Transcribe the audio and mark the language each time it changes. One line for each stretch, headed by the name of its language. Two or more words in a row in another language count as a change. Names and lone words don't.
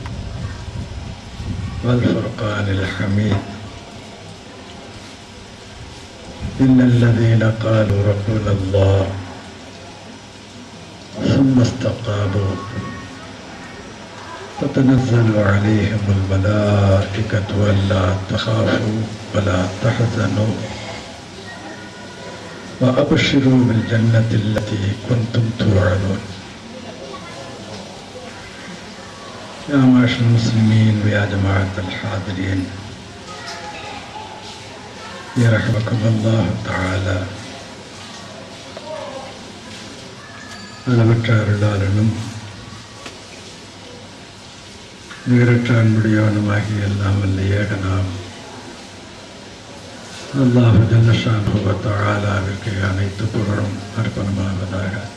Arabic: والفرقان الحميد: إن الذين قالوا ربنا الله ثم استقاموا تتنزل عليهم الملائكة ألا تخافوا ولا تحزنوا وأبشروا بالجنة التي كنتم توعدون. يا معاشر المسلمين ويا جماعة الحاضرين، يرحمكم الله تعالى.
Tamil: அளவற்ற அருளாளனும் நிகரற்ற அன்புடையவனுமாகிய எல்லாம் வல்ல ஏகனாம்
Arabic: الله جل شأنه
Tamil: வ தஆலாவிற்கு அனைத்து புகழும் அர்ப்பணமாவதாக.